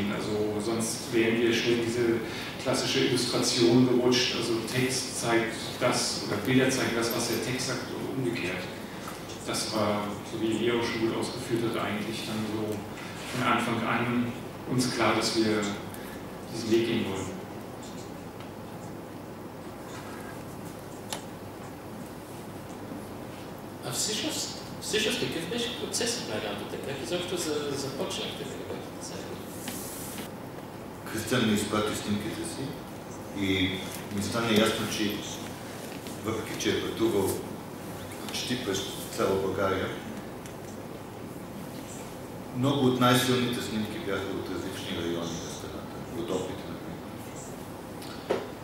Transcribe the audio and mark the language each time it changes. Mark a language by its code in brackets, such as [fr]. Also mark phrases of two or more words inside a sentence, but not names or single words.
[de] Also sonst wären wir schnell diese klassische Illustration gerutscht, also Text zeigt das oder Bilder zeigen das, was der Text sagt, und umgekehrt. Das war, so wie Leo schon gut ausgeführt hat, eigentlich dann so von Anfang an uns klar, dass wir diesen Weg gehen wollen. [bg] А всъщност какъв беше процесът на работата? Как изобщо започнахте да работите заедно? Кристиан ми изпрати снимките си и ми стана ясно, че въпреки че е пътувал почти през цяла България, много от най-силните снимки бяха от различни райони на страната, от опити, например.